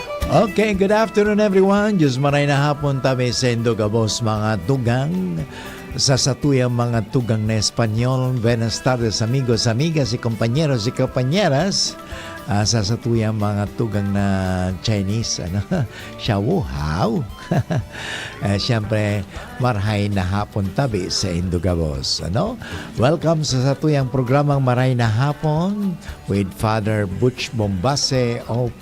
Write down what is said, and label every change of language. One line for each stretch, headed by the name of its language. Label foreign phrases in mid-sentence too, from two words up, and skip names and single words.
English: Okay, good afternoon everyone.
Bikol: Diyos maray na hapon tabi sa Indogabos mga tugang. Sa satuyang mga tugang na Espanyol.
Spanish: Buenas tardes amigos, amigas, y compañeros y compañeras.
Bikol: Sa satuyang mga tugang na Chinese.
Chinese: Xiaohao.
Bikol: Siyempre, marhay na hapon tabi sa Indogabos. Welcome sa satuyang programang Maray na Hapon
English: with Father
Bikol: Butch Bombase OP.